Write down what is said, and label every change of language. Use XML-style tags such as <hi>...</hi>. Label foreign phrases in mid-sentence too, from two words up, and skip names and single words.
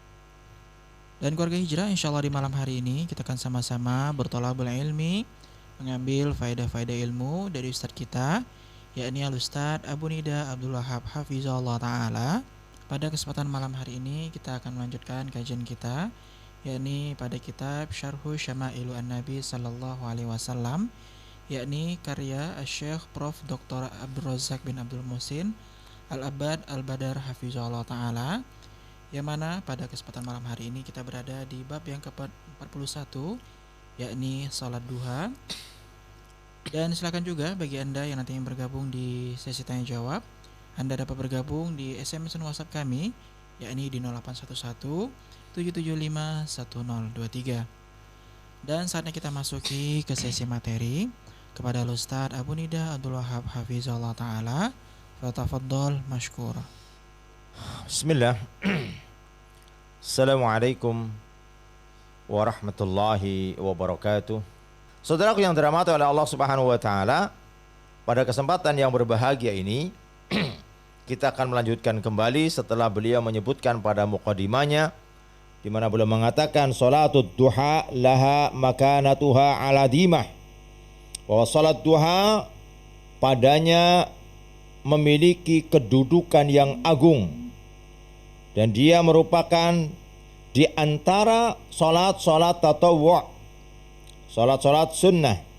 <id>Dan keluarga Hijrah, insyaallah di malam hari ini kita akan sama-sama bertolabul ilmi, mengambil faedah-faedah ilmu dari Ustadz kita, yakni Al-Ustadz Abu Nida Abdul Wahab</id> <ar>حفظه الله تعالى.</ar> <id>Pada kesempatan malam hari ini kita akan melanjutkan kajian kita, yakni pada kitab Syarhu Syama'ilu An-Nabi</id> <ar>صلى الله عليه وسلم,</ar> <id>yakni karya Syekh Prof. Dr. Abdul Razak bin Abdul Muhsin Al-Abad Al-Badar</id> <ar>حفظه الله تعالى,</ar> <id>yang mana pada kesempatan malam hari ini kita berada di bab yang ke-41, yakni salat duha. Dan silakan juga bagi Anda yang nanti ingin bergabung di sesi tanya jawab, Anda dapat bergabung di SMS dan WhatsApp kami, yakni di 0811 775 1023. Dan saatnya kita masuki ke sesi materi kepada Ustadz Abu Nida Abdul Wahab</id> <ar>حفظه الله تعالى. فتفضل مشكور. Bismillah. السلام عليكم ورحمة الله وبركاته.</ar> <id>Saudaraku yang dirahmati oleh Allah</id> <ar>سبحانه وتعالى,</ar> <id>pada kesempatan yang berbahagia ini kita akan melanjutkan kembali setelah beliau menyebutkan pada muqaddimahnya, di mana beliau mengatakan</id> <ar>صلاة الضحى لها مكانتها العظيمة,</ar> <id>bahwa salat duha padanya memiliki kedudukan yang agung, dan dia merupakan di antara salat-salat tatawwu', salat-salat sunnah</id>